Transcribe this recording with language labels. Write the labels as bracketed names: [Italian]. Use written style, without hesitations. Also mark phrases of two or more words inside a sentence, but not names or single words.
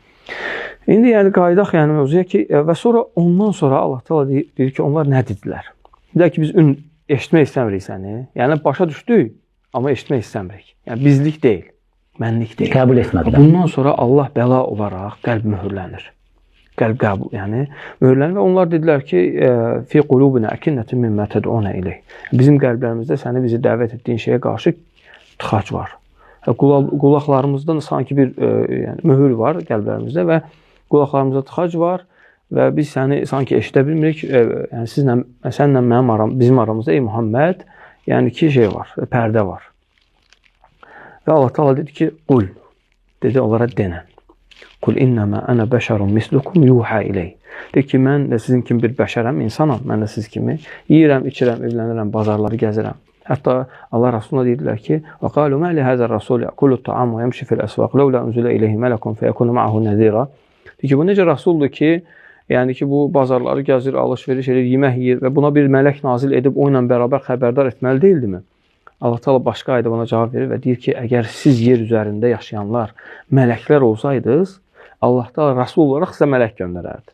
[Azerbaijani] İndi yəni qayıdaq yəni mövzuya ki, və sonra ondan sonra Allah Teala deyir ki, onlar nə dedilər? Deyir ki, biz eşitmək istəmirik səni. Yəni başa düşdük, amma eşitmək istəmirik. Yəni bizlik deyil, mənlik deyil. Qəbul etmədilər. Bundan sonra Allah bəla olaraq qəlb möhürlənir. Qəlb qəbul, yəni möhürlənir və onlar dedilər ki, [Arabic] في قلوبنا أكنة مما تدعونا إليه. [Azerbaijani] Bizim qəlblərimizdə səni bizi dəvət etdiyin şeyə qarşı tıxac var. Qulaqlarımızdan sanki bir yəni, möhür var qəlblərimizdə və qulaqlarımızda tıxac var və biz səni sanki eşidə bilmirik. Yəni sənlə bizim aramızda ey Muhammed, yəni ki şey var, pərdə var. Və Allah Teala dedi ki, qul, dedi onlara denən. [Arabic] قل إنما أنا بشر مثلكم يوحى إلي. [Azerbaijani] Deyir ki, mən də sizin kimi bir bəşərəm, insanam, mən də siz kimi. Yiyirəm, içirəm, evlənirəm, bazarları gəzirəm. Hətta Allah Rasuluna deyirlər ki, [Arabic] وَقَالُوا مَا لِهَذَا الرَّسُولِ يَأْكُلُ الطَّعَامَ وَيَمْشِي فِي الْأَسْوَاقِ لَوْلَا أُنْزِلَ إِلَيْهِ مَلَكٌ فَيَكُونُ مَعَهُ نَذِيرًا. [Azerbaijani] Deyir ki, bu necə Rasuldur ki, yəni ki, bu bazarları gəzir, alış-veriş edir, yemək yeyir və buna bir mələk nazil edib o ilə bərabər xəbərdar etməli deyildimi? Allah Teala başqa ayda buna cavab verir və deyir ki, əgər siz yer üzərində yaşayanlar mələklər olsaydınız, Allah Teala Rasul olaraq sizə mələk göndərərdi.